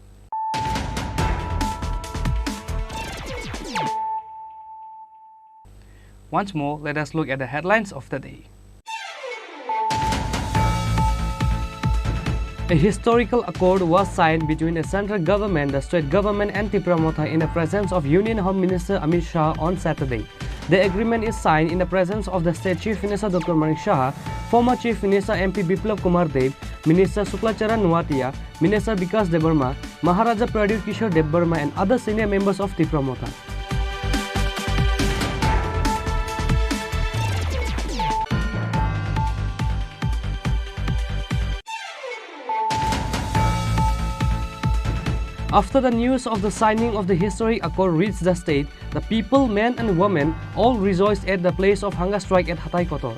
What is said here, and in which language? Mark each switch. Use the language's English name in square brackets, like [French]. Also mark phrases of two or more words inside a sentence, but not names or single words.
[English] Once more, let us look at the headlines of the day. A historical accord was signed between the central government, the state government and Tipramotha in the presence of Union Home Minister Amit Shah on Saturday. The agreement is signed in the presence of the State Chief Minister Dr. Manik Shah, former Chief Minister MP Biplab Kumar Dev, Minister Suklacharan Nuatia, Minister Vikas Debarma, Maharaja Pradyut Kishore Debarma and other senior members of Tipramotha. After the news of the signing of the historic accord reached the state, the people, men and women, all rejoiced at the place of hunger strike at Hatay Kotor.